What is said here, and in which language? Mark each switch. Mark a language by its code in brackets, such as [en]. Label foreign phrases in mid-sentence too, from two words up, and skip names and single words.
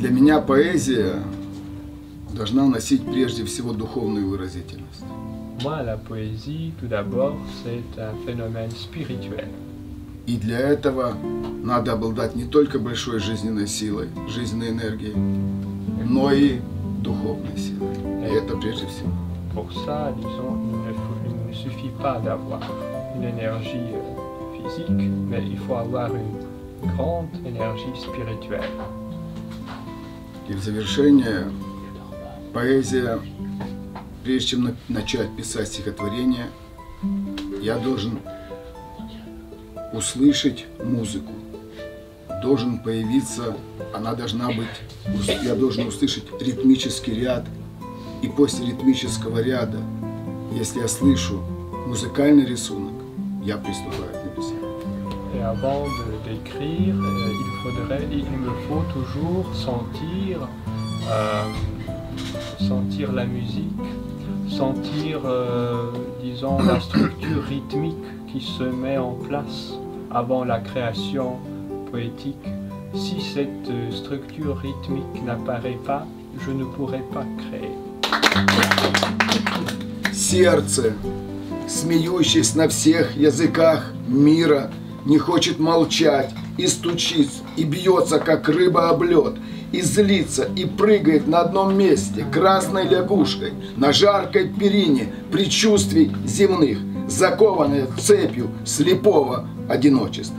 [ru] Для меня поэзия должна носить прежде всего духовную выразительность. [fr] Moi, la poésie, tout d'abord, c'est un phénomène spirituel. [ru] И для этого надо обладать не только большой жизненной силой, жизненной энергией, но и духовной силой. И это прежде всего. [fr] Pour ça, disons, il ne suffit pas d'avoir une énergie physique, mais il faut avoir une grande énergie spirituelle. [ru] И в завершение, поэзия, прежде чем начать писать стихотворение, я должен услышать музыку. Должен появиться, она должна быть, я должен услышать ритмический ряд. И после ритмического ряда, если я слышу музыкальный рисунок, я приступаю к написанию. [fr] Et avant d'écrire, il me faut toujours sentir la musique, sentir, disons, la structure rythmique qui se met en place avant la création poétique. Si cette structure rythmique n'apparaît pas, je ne pourrai pas créer. [ru] Сердце, смеющееся на всех языках мира, не хочет молчать и стучит, и бьется, как рыба об лед, и злится, и прыгает на одном месте красной лягушкой на жаркой перине предчувствий земных, закованное цепью слепого одиночества.